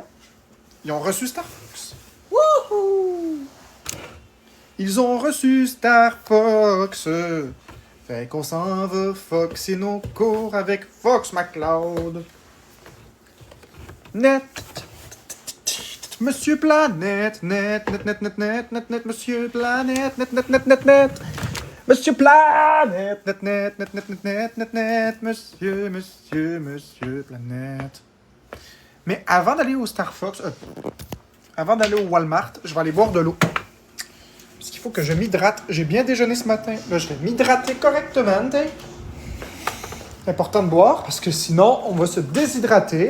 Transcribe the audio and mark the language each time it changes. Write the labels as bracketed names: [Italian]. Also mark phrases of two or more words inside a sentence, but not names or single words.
[French] Ils ont reçu Star Fox. Wouhou! Ils ont reçu Star Fox. Fait qu'on s'en va foxer nos cours avec Fox McCloud. Net. Monsieur Planète. Net, net, net, net, net, net, net, Monsieur Planète. Net, net, net, net, net. Monsieur Planète. Net, net, net, net, net, net, net, net. Monsieur Planète. Mais avant d'aller au Star Fox, avant d'aller au Walmart, je vais aller boire de l'eau. Parce qu'il faut que je m'hydrate. J'ai bien déjeuné ce matin. Là, je vais m'hydrater correctement. C'est important de boire parce que sinon, on va se déshydrater.